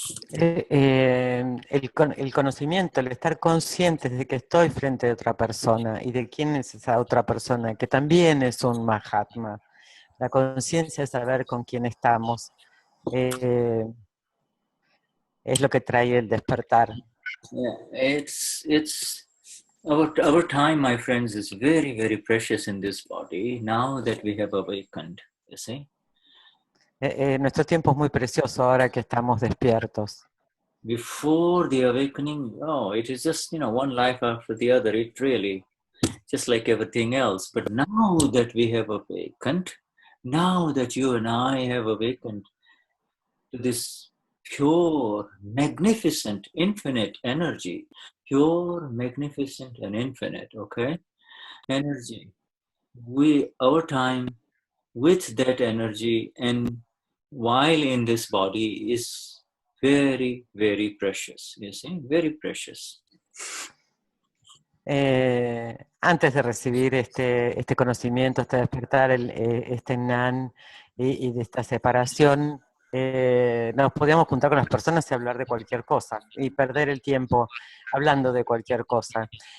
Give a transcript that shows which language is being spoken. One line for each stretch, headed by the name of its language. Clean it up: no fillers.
Spanish: El conocimiento, el estar conscientes de que estoy frente a otra persona y de quién es esa otra persona, que también es un Mahatma. La conciencia de saber con quién estamos es lo que trae el despertar.
English: Yeah, it's our time, my friends, is very, very precious in this body now that we have awakened, you see.
Spanish: Nuestro tiempo es muy precioso ahora que estamos despiertos.
English: Before the awakening, oh, it is just, one life after the other. It really, just like everything else. But now that we have awakened, now that you and I have awakened to this pure, magnificent, infinite energy, pure, magnificent, and infinite, okay, energy. Our time with that energy and while in this body is very, very precious, you see, very precious.
Spanish: Antes de recibir este conocimiento, este despertar, este Gnan y de esta separación, nos podíamos juntar con las personas y hablar de cualquier cosa y perder el tiempo hablando de cualquier cosa.